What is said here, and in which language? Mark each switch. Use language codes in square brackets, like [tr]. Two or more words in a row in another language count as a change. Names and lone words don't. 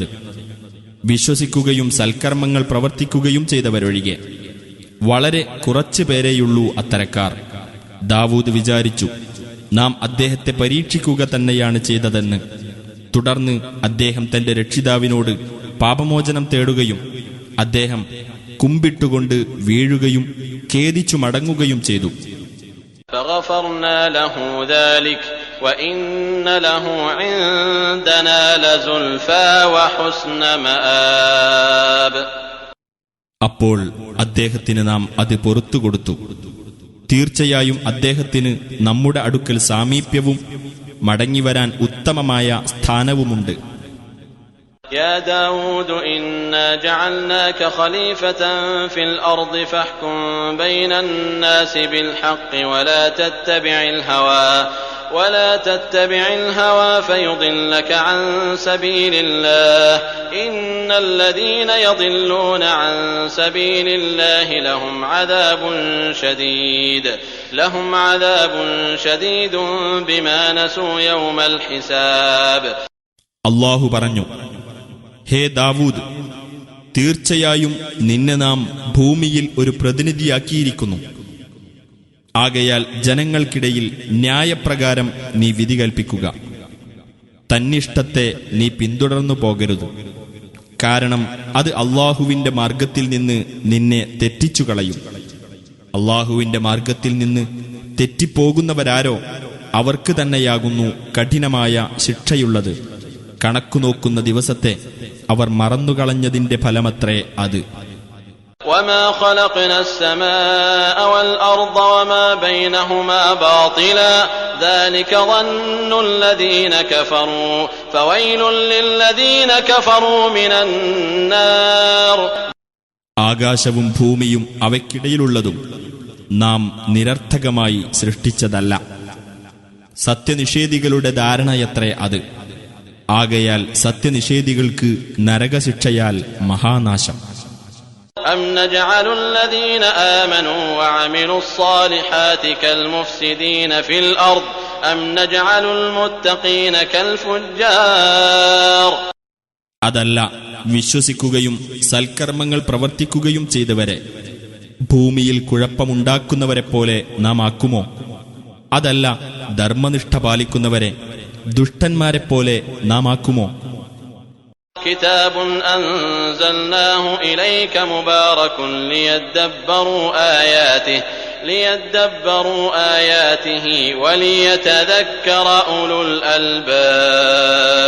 [ml] വിശ്വസിക്കുകയും സൽക്കർമ്മങ്ങൾ പ്രവർത്തിക്കുകയും ചെയ്തവരൊഴികെ വളരെ കുറച്ചു പേരെയുള്ളൂ അത്തരക്കാർ. ദാവൂദ് വിചാരിച്ചു, നാം അദ്ദേഹത്തെ പരീക്ഷിക്കുക തന്നെയാണ് ചെയ്തതെന്ന്. തുടർന്ന് അദ്ദേഹം തന്റെ രക്ഷിതാവിനോട് പാപമോചനം തേടുകയും അദ്ദേഹം കുമ്പിട്ടുകൊണ്ട് വീഴുകയും ഖേദിച്ചു മടങ്ങുകയും ചെയ്തു. [ar] فغفرنا له ذلك وإن له عندنا لزلفى وحسن مآب. [ml] അപ്പോൾ അദ്ദേഹത്തിന് നാം അത് പൊറുത്തുകൊടുത്തു. തീർച്ചയായും അദ്ദേഹത്തിന് നമ്മുടെ അടുക്കൽ സാമീപ്യവും മടങ്ങിവരാൻ ഉത്തമമായ സ്ഥാനവുമുണ്ട്. [ar] يا داود إنا جعلناك خليفة في الأرض فاحكم بين الناس بالحق ولا تتبع الهوى فيضلك عن سبيل الله إن الذين يضلون عن سبيل الله لهم عذاب شديد بما نسوا يوم الحساب. [ml] അല്ലാഹു പറഞ്ഞു, ഹേ ദാവൂദ്, തീർച്ചയായും നിന്നെ നാം ഭൂമിയിൽ ഒരു പ്രതിനിധിയാക്കിയിരിക്കുന്നു. ആകയാൽ ജനങ്ങൾക്കിടയിൽ ന്യായപ്രകാരം നീ വിധി കൽപ്പിക്കുക. തന്നിഷ്ടത്തെ നീ പിന്തുടർന്നു പോകരുത്. കാരണം അത് അള്ളാഹുവിന്റെ മാർഗത്തിൽ നിന്ന് നിന്നെ തെറ്റിച്ചു കളയും. അള്ളാഹുവിന്റെ മാർഗത്തിൽ നിന്ന് തെറ്റിപ്പോകുന്നവരാരോ അവർക്ക് തന്നെയാകുന്നു കഠിനമായ ശിക്ഷയുള്ളത്. കണക്കുനോക്കുന്ന ദിവസത്തെ അവർ മറന്നുകളഞ്ഞതിന്റെ ഫലമത്രേ അത്. [ar] وما خلقنا السماء والأرض وما بينهما باطلا ذلك ظن الذين كفروا فويل للذين كفروا من النار. [ml] ആകാശവും ഭൂമിയും അവയ്ക്കിടയിലുള്ളതും നാം നിരർത്ഥകമായി സൃഷ്ടിച്ചതല്ല. സത്യനിഷേധികളുടെ ധാരണയത്രേ അത്. ആകയാൽ സത്യനിഷേധികൾക്ക് നരകശിക്ഷയാൽ മഹാനാശം. [ar] أم نجعل الذين آمنوا وعملوا الصالحات كالمفسدين في الأرض أم نجعل المتقين كالفجار. [ml] അതല്ല, വിശ്വസിക്കുകയും സൽക്കർമ്മങ്ങൾ പ്രവർത്തിക്കുകയും ചെയ്തവരെ ഭൂമിയിൽ കുഴപ്പമുണ്ടാക്കുന്നവരെ പോലെ നാം ആക്കുമോ? അതല്ല, ധർമ്മനിഷ്ഠ പാലിക്കുന്നവരെ ദുഷ്ടന്മാരെപ്പോലെ നാം ആക്കുമോ? [ar] كتاب أنزلناه إليك مبارك ليدبروا آياته وليتذكر أولو الألباب.